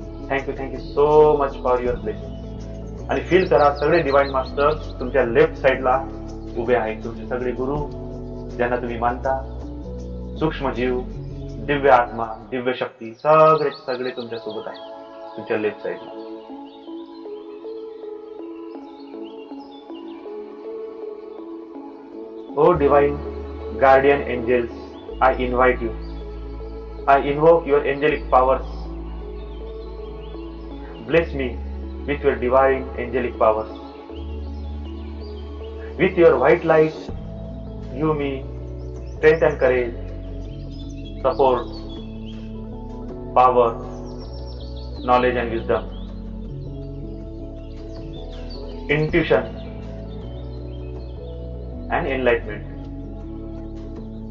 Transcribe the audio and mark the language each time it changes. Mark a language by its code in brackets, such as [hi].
[en] Thank you so much for your blessing. [mr] आणि feel करा, सगळे डिवाइन मास्टर्स तुमच्या लेफ्ट साइडला उभे आहेत. तुमचे सगळे गुरु ज्यांना तुम्ही मानता, सूक्ष्म जीव, दिव्य आत्मा, दिव्य शक्ती, सगळे तुमच्या सोबत आहेत तुमच्या लेफ्ट साइडला. [en] O divine guardian angels, I invite you. I invoke your angelic powers. Bless me with your divine angelic powers. With your white light, give me strength and courage, support, power, knowledge and wisdom, intuition and enlightenment.